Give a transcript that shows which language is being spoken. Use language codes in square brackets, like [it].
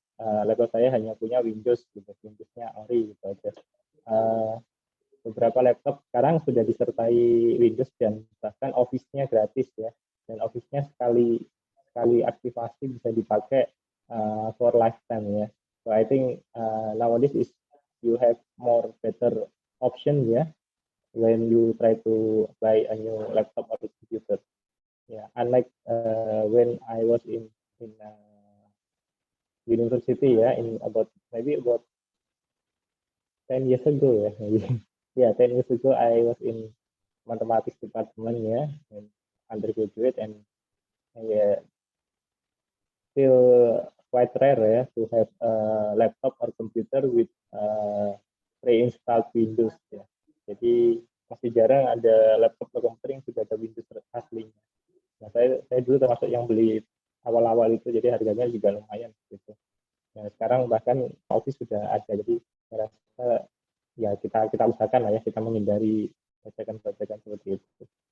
[id] Laptop saya hanya punya Windows gitu, Windowsnya Ori gitu aja. Beberapa laptop sekarang sudah disertai Windows dan bahkan Office-nya gratis dan Office-nya sekali aktivasi bisa dipakai [en] for lifetime. So I think nowadays is you have more better option when you try to buy a new laptop or computer. Unlike when I was in university in about 10 years ago ya. Yeah, 10 years ago I was in mathematics department ya, and undergraduate, and yeah, still quite rare ya to have a laptop or computer with pre-installed Windows ya. [id] Jadi masih jarang ada laptop atau komputer yang sudah ada Windows aslinya. Nah, saya dulu termasuk yang beli awal-awal itu, jadi harganya juga lumayan gitu. Nah, sekarang bahkan Office sudah ada, jadi saya rasa ya kita usahakan lah ya, kita menghindari bajakan-bajakan seperti itu.